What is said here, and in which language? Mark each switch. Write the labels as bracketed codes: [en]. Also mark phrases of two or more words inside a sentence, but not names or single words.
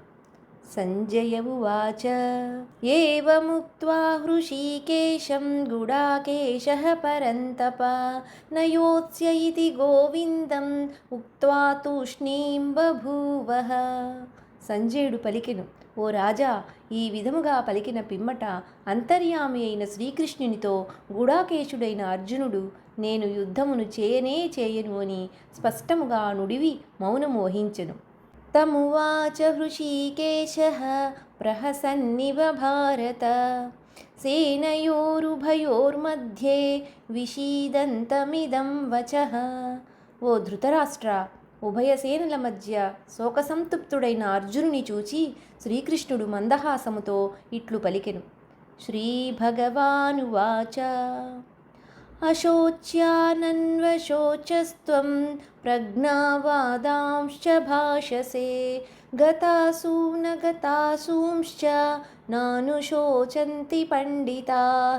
[sa] సంజయ ఉవాచ ఏవముక్త్వా హృషీకేశం గుడాకేశః పరంతప నయోత్స్య ఇతి గోవిందం ఉక్త్వా తూష్ణీం బభూవః. [te] సంజయుడు పలికెను, ఓ రాజా, ఈ విధముగా పలికిన పిమ్మట అంతర్యామి అయిన శ్రీకృష్ణునితో గుడాకేశుడైన అర్జునుడు, నేను యుద్ధమును చేయను అని స్పష్టముగా నుడివి మౌనము వహించెను. [sa] तमुवाच हृषीकेशः प्रहसन्निव भारत సేనయోరుభయోర్मध्ये విషీదంతమిదం వచః. [te] ఓ ధృతరాష్ట్ర, ఉభయ సేనల మధ్య శోకసంతృప్తుడైన అర్జునుని చూచి శ్రీకృష్ణుడు మందహాసముతో ఇట్లు పలికెను. [sa] శ్రీభగవానువాచ అశోచ్యానన్వశోచస్త్వం ప్రజ్ఞావాదాంశ్చ భాషసే గతాసూ న గతాసూంశ్చ నానుశోచంతి పండితాః.